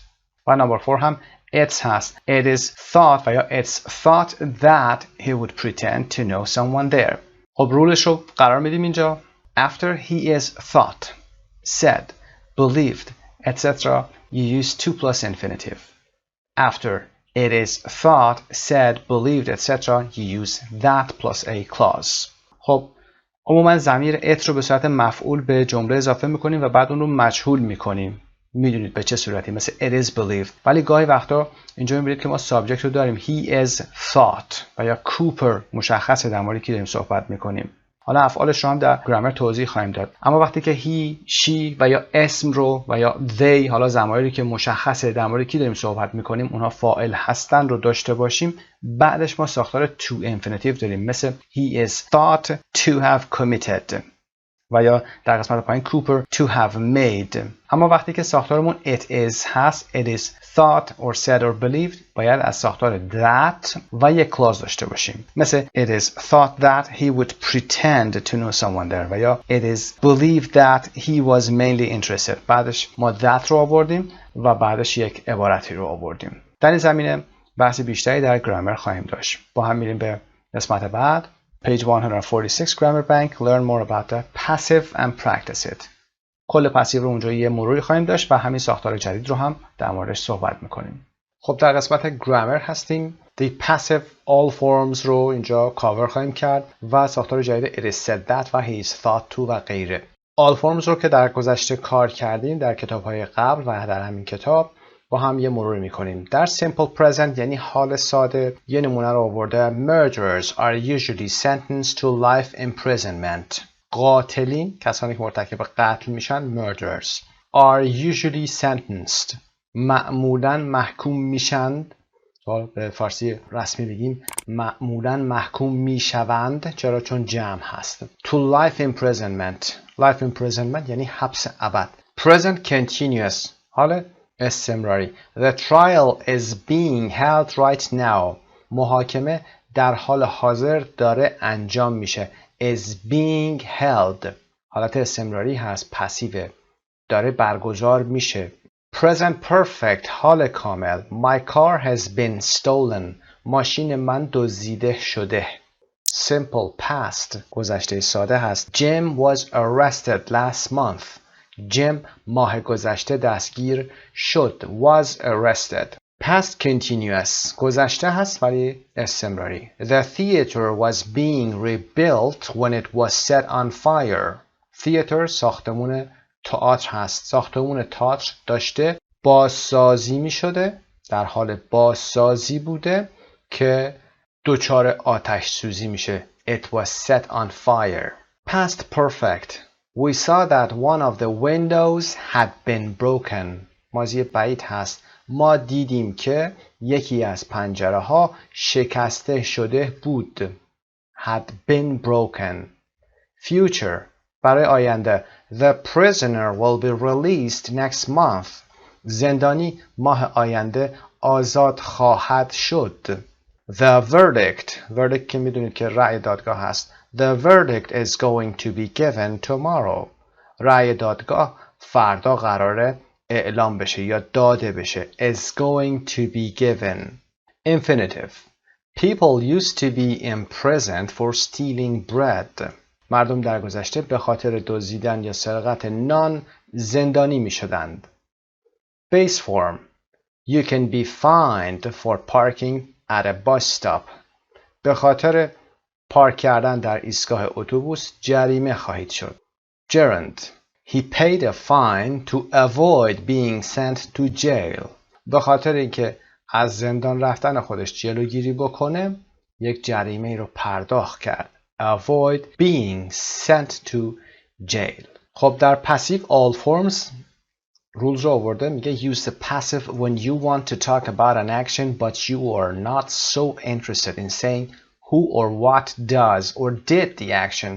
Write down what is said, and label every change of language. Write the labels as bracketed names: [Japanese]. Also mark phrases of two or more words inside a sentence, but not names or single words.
[English] و number 4 هم it's has. It is thought [Persian] و یا [English] it's thought that he would pretend to know someone there. [Persian] خب رولش رو قرار میدیم اینجا. [English] After he is thought, said, believed, etc. you use to plus infinitive. After it is thought, said, believed, etc. you use that plus a clause. [Persian] خب عموما ضمیر it رو به صورت مفعول به جمله اضافه میکنیم و بعد اون رو مجهول میکنیم. میدونید به چه صورتی مثل [English] it is believed. [Persian] ولی گاهی وقتا اینجا میبینید که ما سابجکت رو داریم [English] he is thought [Persian] و یا Cooper مشخصه در موردی که داریم صحبت میکنیم. حالا افعالش رو هم در گرامر توضیح خواهیم داد. اما وقتی که he، she و یا اسم رو و یا they حالا ضمایری که مشخصه در مورد کی داریم صحبت میکنیم اونها فاعل هستن رو داشته باشیم بعدش ما ساختار [English] to infinitive [Persian] داریم مثل [English] he is thought to have committed. [Persian] و یا در قسمت پایین [English] Cooper to have made. [Persian] اما وقتی که ساختارمون [English] it is [Persian] هست [English] it is thought or said or believed [Persian] باید از ساختار that و یک clause داشته باشیم. [English] مثل it is thought that he would pretend to know someone there [Persian] و یا [English] it is believed that he was mainly interested. [Persian] بعدش ما that رو آوردیم و بعدش یک عبارتی رو آوردیم. در این زمینه بحث بیشتری در گرامر خواهیم داشت. با هم میریم به قسمت بعد. [English] Page 146 Grammar Bank. Learn more about the passive and practice it. [Persian] کل پسیو رو اونجا یه مروری خواهیم داشت و همین ساختار جدید رو هم در موردش صحبت میکنیم. خب در قسمت گرامر هستیم. [English] The passive all forms [Persian] رو اینجا کاور خواهیم کرد و ساختار جدید [English] it is said that [Persian] و [English] he is thought to [Persian] و غیره. [English] all forms [Persian] رو که در گذشته کار کردیم در کتاب‌های قبل و در همین کتاب با هم یه مرور میکنیم. در [English] simple present [Persian] یعنی حال ساده یه نمونه رو آورده [English] murderers are usually sentenced to life imprisonment. [Persian] قاتلین کسانی که مرتکب قتل میشن [English] murderers are usually sentenced [Persian] معمولاً محکوم میشند. به فارسی رسمی بگیم معمولاً محکوم میشوند. چرا؟ چون جمع هست. [English] to life imprisonment. life imprisonment [Persian] یعنی حبس ابد. [English] present continuous [Persian] حال استمراری. [English] The trial is being held right now. [Persian] محاکمه در حال حاضر داره انجام میشه. [English] is being held. [Persian] حالت استمراری هست. پسیوه. داره برگزار میشه. [English] present perfect [Persian] حال کامل. [English] My car has been stolen. [Persian] ماشین من دزدیده شده. [English] simple past [Persian] گذشته ساده هست. [English] Jim was arrested last month. [Persian] جیم ماه گذشته دستگیر شد. [English] was arrested. past continuous [Persian] گذشته هست ولی استمراری. [English] The theater was being rebuilt when it was set on fire. [Persian] theater ساختمون تئاتر هست. ساختمون تئاتر داشته بازسازی می شده در حال بازسازی بوده که دچار آتش سوزی میشه. [English] It was set on fire. past perfect We saw that one of the windows had been broken. [Persian] ماضی بعید هست. ما دیدیم که یکی از پنجره ها شکسته شده بود. [English] had been broken. future [Persian] برای آینده. [English] The prisoner will be released next month. [Persian] زندانی ماه آینده آزاد خواهد شد. [English] The verdict [Persian] که میدونید که رأی دادگاه هست. [English] The verdict is going to be given tomorrow. [Persian] رأی دادگاه فردا قراره اعلام بشه یا داده بشه. [English] is going to be given. Infinitive. People used to be imprisoned for stealing bread. [Persian] مردم در گذشته به خاطر دزدیدن یا سرقت نان زندانی می شدند. [English] Base form. You can be fined for parking at a bus stop. [Persian] به خاطر پارک کردن در ایستگاه اتوبوس جریمه خواهید شد. [English] Gerund. He paid a fine to avoid being sent to jail. [Persian] به خاطر اینکه از زندان رفتن خودش جلوگیری بکنه یک جریمه رو پرداخت کرد. [English] Avoid being sent to jail. [Persian] خب در [English] passive all forms [Persian] رولز رو آورده. [English] میگه use the passive when you want to talk about an action but you are not so interested in saying who or what does or did the action.